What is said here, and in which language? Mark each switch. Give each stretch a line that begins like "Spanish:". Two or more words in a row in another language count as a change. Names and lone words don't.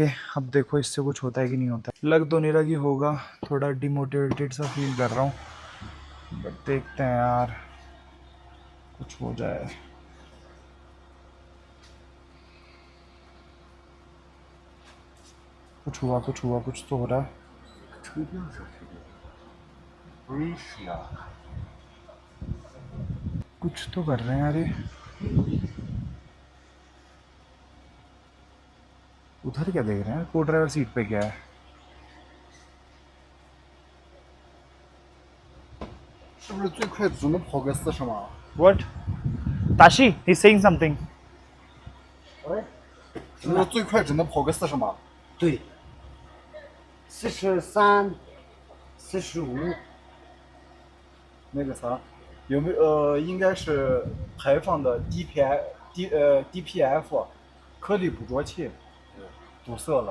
Hindi: अब देखो इससे कुछ होता है कि नहीं होता। लग तो नहीं रहा कि होगा, थोड़ा डिमोटिवेटेड सा फील कर रहा हूँ, बट देखते हैं यार कुछ हो जाए। कुछ तो हो रहा है।
Chinese: 吹掉是吹掉，不是呀。
Hindi: कुछ तो कर रहे हैं यार ये। उधर क्या देख रहे हैं? को
English: driver seat
Hindi: पे क्या है?
Chinese: 是不是最快只能跑个40码？
English: What? Tashi, he's saying something.
Chinese: 是不是最快只能跑个40码？对，43、45。那个啥，有没有应该是排放的 DPF 颗粒捕捉器堵塞了。